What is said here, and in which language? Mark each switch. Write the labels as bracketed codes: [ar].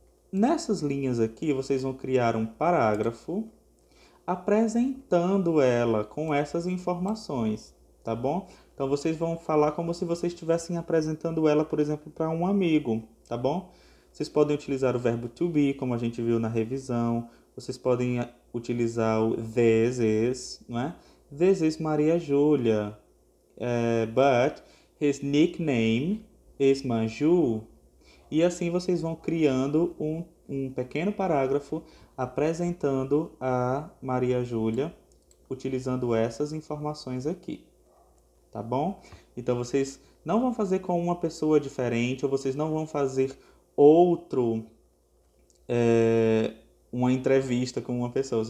[pt] Nessas linhas aqui, vocês vão criar um parágrafo apresentando ela com essas informações, tá bom? Então, vocês vão falar como se vocês estivessem apresentando ela, por exemplo, para um amigo, tá bom? Vocês podem utilizar o verbo to be, como a gente viu na revisão. Vocês podem utilizar o [en] this is, [pt] não é? [en] This is Maria Júlia, but his nickname is Maju. [pt] E assim vocês vão criando um pequeno parágrafo apresentando a Maria Júlia, utilizando essas informações aqui, tá bom? Então vocês não vão fazer com uma pessoa diferente, ou vocês não vão fazer uma entrevista com uma pessoa.